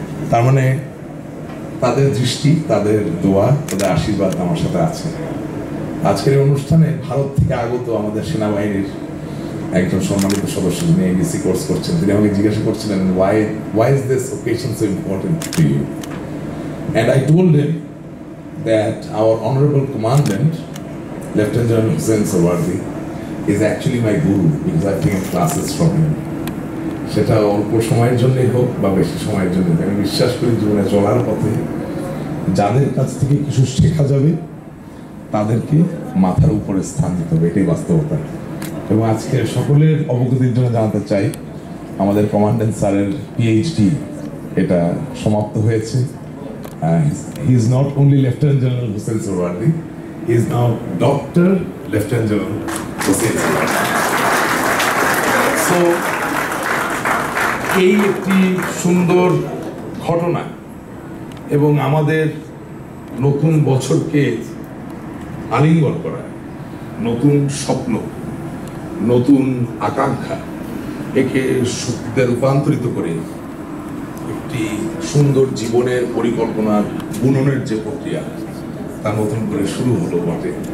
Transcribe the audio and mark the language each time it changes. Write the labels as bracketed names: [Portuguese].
[Bangla] তার মানে তাদের দৃষ্টি, তাদের দোয়া, তাদের আশীর্বাদ আমার সাথে আছে। আজকের এই অনুষ্ঠানে ভারত থেকে আগত আমাদের সেনাবাহিনীর একজন সম্মানিত সদস্য, যিনি এবিসি কোর্স করছেন, তিনি আমাকে জিজ্ঞাসা করছিলেন [English] why is this occasion so important to you? And I told him that our honorable commandant, Lieutenant General Hussain Sarwardi, is actually my guru because I've taken classes from him. [Bangla] সেটা অল্প সময়ের জন্যই হোক বা বেশি সময়ের জন্য, আমি বিশ্বাস করি জীবনে চলার পথে যাদের কাছ থেকে কিছু শেখা যাবে তাদেরকে মাথার উপরে স্থান দিতে হবে, এটাই বাস্তবতা। এবং আজকে সকলের অবগতির জন্য জানাতে চাই, আমাদের কমান্ডেন্ট স্যারের পিএইচডি এটা সমাপ্ত হয়েছে। [English] He is not only Lieutenant General Hussain Sarwardi, he is now Dr. Lieutenant General Hussain Sarwardi. [Bangla] So এই একটি সুন্দর ঘটনা এবং আমাদের নতুন বছরকে আলিঙ্গন করা, নতুন স্বপ্ন, নতুন আকাঙ্ক্ষা, একে শক্তিতে রূপান্তরিত করে একটি সুন্দর জীবনের পরিকল্পনার বুননের যে প্রক্রিয়া, তা নতুন করে শুরু হলো বটে।